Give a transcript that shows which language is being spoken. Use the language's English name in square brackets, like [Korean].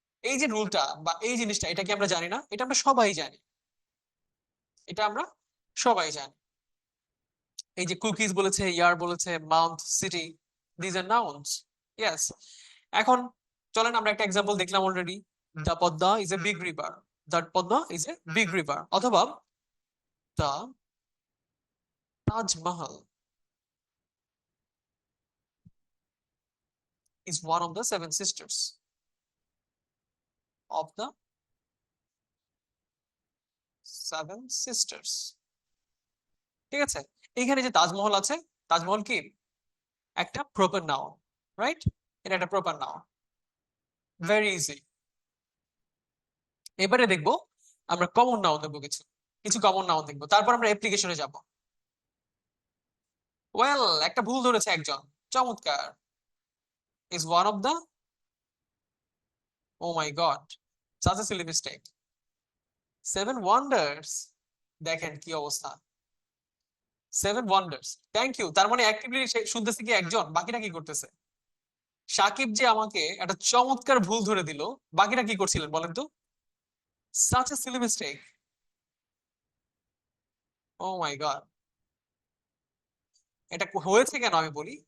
[Bangla] এই যে রুলটা বা এই জিনিসটা, এটা কি আমরা জানি না? এটা আমরা সবাই জানি, এটা আমরা সবাই জানি। এই যে কুকিজ বলেছে, ইয়ার বলেছে, Mount, city, [English] These are nouns. Yes. [Bangla] এখন চলেন আমরা একটা এক্সাম্পল দেখলাম already. [English] The Padma is a big river. The Padma is a big river. অথবা the Taj Mahal is one of the seven sisters of the seven sisters। [Bangla] ঠিক আছে, এখানে যে তাজমহল আছে, তাজমহল কি একটা প্রপার নাউন? রাইট? এটা একটা প্রপার নাউন। [English] Very easy. [Bangla] এবারে দেখবো আমরা কমন নাউন দেখবো, কিছু কিছু কমন নাউন দেখবো, তারপর আমরা অ্যাপ্লিকেশনে যাব। ওয়েল, একটা ভুল ধরেছে একজন, চমৎকার। [English] is one of the, oh my god, such a silly mistake, seven wonders। [Bangla] দেখেন কি অবস্থা, সেভেন ওয়ান্ডার্স। [English] Thank you. [Bangla] তার মানে অ্যাক্টিভলি শুনতেছে কি একজন, বাকিরা কি করতেছে? সাকিব যে আমাকে একটা চমৎকার ভুল ধরে দিল, বাকিরা কি করছিলেন বলেন তো? [English] Such a silly mistake. Oh my God, [Bangla] এটা হয়েছে কেন আমি বলি।